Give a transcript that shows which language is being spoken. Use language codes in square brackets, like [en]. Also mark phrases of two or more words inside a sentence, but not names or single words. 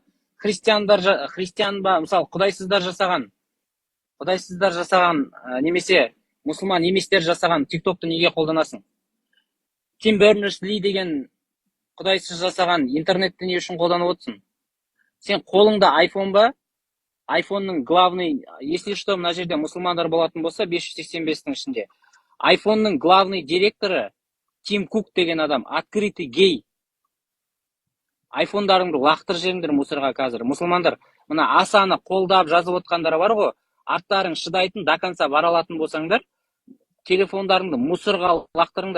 [kk] Христиан ба, мысалы құдайсыздар жасаған немесе мұсылман еместер жасаған тиктокты неге қолданасың? Тим Бернерс-Ли деген құдайсыз жасаған интернетті не үшін қолданып отырсың? Сен қолыңда айфон ба? Айфонның [ru] главный, если что, [kk] мына жерде мұсылмандар болатын болса, 585-тің ішінде. Айфонның главный директоры Тим Кук деген адам, [ru] открытый гей. [kk] Айфондарыңды лақтыр жеріңдер мусорға қазір. Мұсылмандар, мына асаны қолдап жазып отқандары бар ғой, арттарың шыдайтын, [ru] до конца [kk] бара алатын болсаңдар, телефондарыңды мусорға лақтырыңдар.